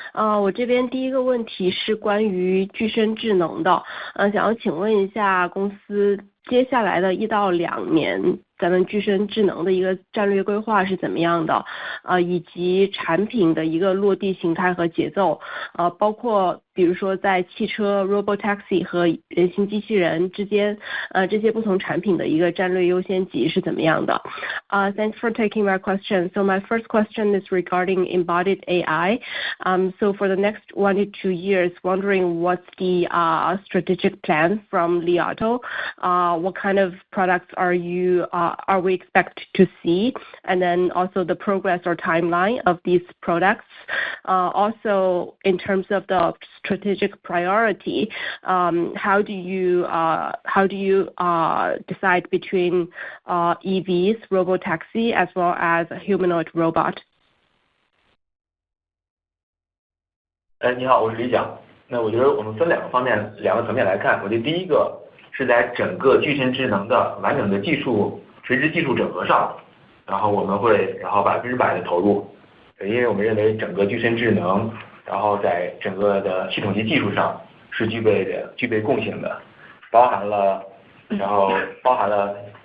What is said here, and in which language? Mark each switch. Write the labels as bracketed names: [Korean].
[Chinese] 我这边第一个问题是关于具身智能的，想要请问一下公司接下来的1到2年，咱们具身智能的一个战略规划是怎么样的？以及产品的一个落地形态和节奏，包括比如说在汽车 Robotaxi 和人形机器人之间，这些不同产品的一个战略优先级是怎么样的？ [English] Thanks for taking my question. So my first question is regarding embodied AI. So for the next 1 to 2 years, wondering what's the strategic plan from Li Auto? What kind of products are we expect to see? And then also the progress or timeline of these products. Also, in terms of the strategic priority, how do you decide between EVs, robotaxi, as well as a humanoid robot? [Chinese] 你好，我是李想。那我觉得我们分两个层面来看。我觉得第一个是在整个具身智能的完整的垂直技术整合上，然后我们会100%的投入，因为我们认为整个具身智能，然后在整个的系统级技术上是具备共性的，包含了